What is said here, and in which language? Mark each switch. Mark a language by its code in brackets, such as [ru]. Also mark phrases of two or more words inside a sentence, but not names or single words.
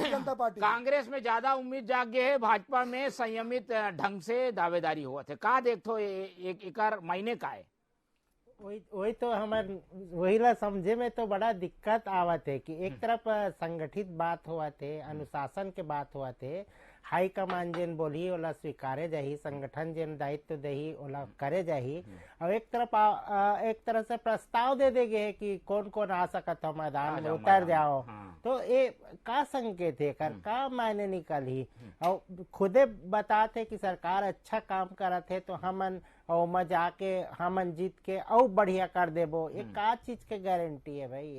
[hne] कांग्रेस में ज्यादा उम्मीद जागे है भाजपा में संयमित ढंग से दावेदारी हुआ थे का देखो एक एकर महीने का है वही तो हमार वही ला समझे में तो बड़ा दिक्कत आवत है कि एक तरफ संगठित बात हुआ थे, अनुशासन के बात हुआ थे, हाई कमान जेन बोली ओला स्वीकारे जाही, संगठन जेन दायित्व देही ओला करे जाही, और एक तरह से प्रस्ताव दे देगे कि कौन कौन आ सकत हो मैदान में उतर जाओ। तो ये का संकेत है कर का मायने निकली और खुदे बताते कि सरकार अच्छा काम करत है तो हमन और मैं जाके हमन जीत के और बढ़िया कर देबो, ये का चीज के गारंटी है भाई?